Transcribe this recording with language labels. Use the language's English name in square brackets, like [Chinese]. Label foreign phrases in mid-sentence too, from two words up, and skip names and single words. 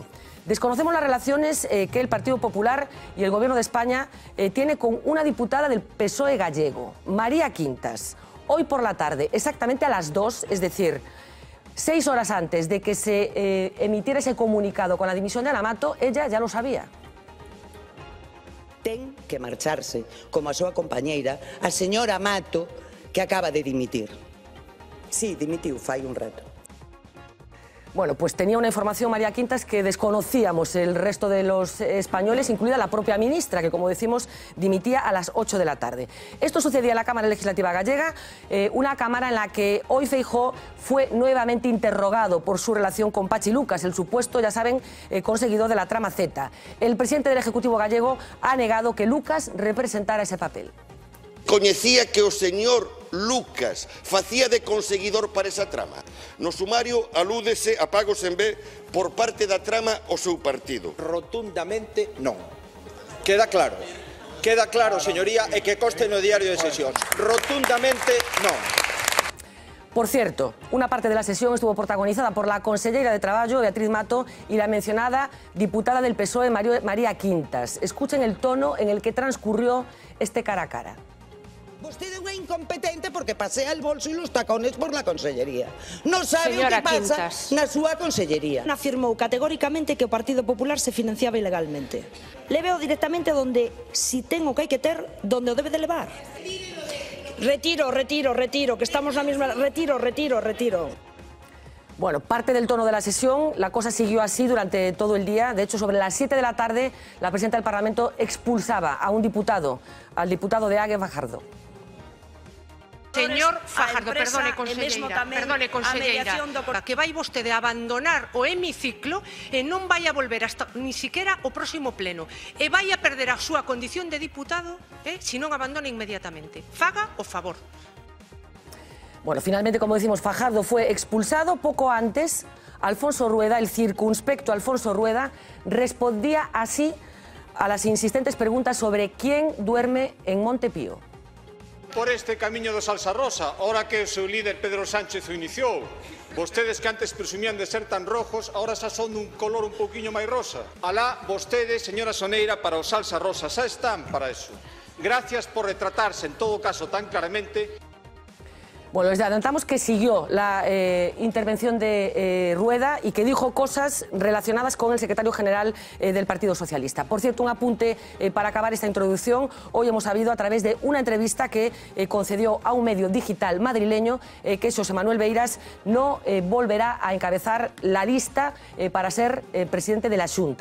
[Spanish] Desconocemos las relaciones que el Partido Popular y el Gobierno de España tiene con una diputada del PSOE gallego, María Quintas. Hoy por la tarde, exactamente a las 2, es decir, 6 horas antes de que se emitiera ese comunicado con la dimisión de Ana Mato, ella ya lo sabía. [Galician] Ten que marcharse, como a súa compañeira, a señora Mato, que acaba de dimitir. Sí, dimitiu, fai un rato. [Spanish] Bueno, pues tenía una información, María Quintas, que desconocíamos el resto de los españoles, incluida la propia ministra, que, como decimos, dimitía a las 8 de la tarde. Esto sucedía en la Cámara Legislativa gallega, una cámara en la que hoy Feijóo fue nuevamente interrogado por su relación con Pachi Lucas, el supuesto, ya saben, conseguidor de la trama Z. El presidente del Ejecutivo gallego ha negado que Lucas representara ese papel. [Galician] Coñecía que o señor Lucas facía de conseguidor para esa trama. No sumario alúdese a pagos en B por parte da trama o seu partido. Rotundamente non. Queda claro, señoría, e que conste no diario de sesións. Rotundamente non. [Spanish] Por cierto, una parte de la sesión estuvo protagonizada por la consellera de Traballo, Beatriz Mato, y la mencionada diputada del PSOE, María Quintas. Escuchen el tono en el que transcurrió este cara a cara. [Galician] Vostede é unha incompetente porque pasea [Spanish] el bolso [Galician] e [Spanish] los tacones por la consellería. [Galician] Non sabe Señora o que pasa Quintas. na súa consellería. Afirmou categóricamente que o Partido Popular se financiaba ilegalmente. [Spanish] Le veo directamente donde, [Galician] si ten o que hai que ter, donde o debe de levar. Retiro, que estamos na mesma... Retiro. [Spanish] Bueno, parte del tono de la sesión, la cosa siguió así durante todo el día. De hecho, sobre las 7 de la tarde, la presidenta del Parlamento expulsaba a un diputado, al diputado de Águeda Fajardo. [Galician] Señor Fajardo, perdone, conselleira, que vai vostede abandonar o hemiciclo e non vai a volver [Spanish] hasta ni siquiera [Galician] o próximo pleno e vai a perder a súa condición de diputado se non abandona inmediatamente. Faga o favor. [Spanish] Bueno, finalmente, como decimos, Fajardo fue expulsado. Poco antes, Alfonso Rueda, el circunspecto Alfonso Rueda, respondía así a las insistentes preguntas sobre quién duerme en Montepío. [Galician] Por este camiño do Salsa Rosa, ahora que o seu líder Pedro Sánchez o iniciou. Vostedes que antes presumían de ser tan rojos, ahora xa son dun color un pouquiño máis rosa. Alá, vostedes, señora Soneira, para o Salsa Rosa, xa están para eso. [Spanish] Gracias por retratarse, en todo caso, tan claramente. Bueno, les adelantamos que siguió la intervención de Rueda y que dijo cosas relacionadas con el secretario general del Partido Socialista. Por cierto, un apunte para acabar esta introducción. Hoy hemos sabido a través de una entrevista que concedió a un medio digital madrileño que José Manuel Beiras no volverá a encabezar la lista para ser presidente de la Xunta.